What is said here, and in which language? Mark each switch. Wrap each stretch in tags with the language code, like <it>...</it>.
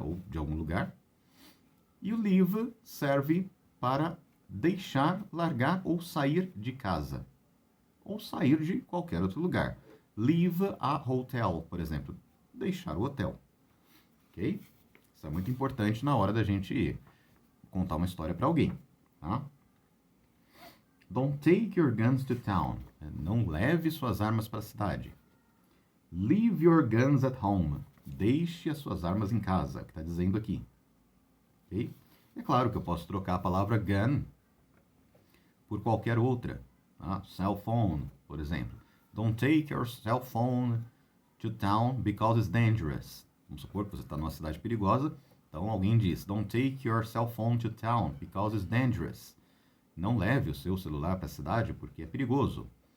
<pt>Ou de algum lugar. E o leave serve para deixar, largar ou sair de casa. Ou sair de qualquer outro lugar.</pt> <en>Leave a hotel,</en> <pt>por exemplo. Deixar o hotel. Ok? Isso é muito importante na hora da gente contar uma história para alguém. Tá?</pt> <en>Don't take your guns to town.</en> <pt>Não leve suas armas para a cidade.</pt> <en>Leave your guns at home.</en> <pt>Deixe as suas armas em casa, que está dizendo aqui. Okay? É claro que eu posso trocar a palavra gun por qualquer outra. Tá? Cell phone, por exemplo.</pt> <en>Don't take your cell phone to town because it's dangerous.</en> <pt>Vamos supor que você está numa cidade perigosa. Então alguém diz,</pt> <en>don't take your cell phone to town because it's dangerous.</en> <pt>Não leve o seu celular para a cidade porque é perigoso.</pt>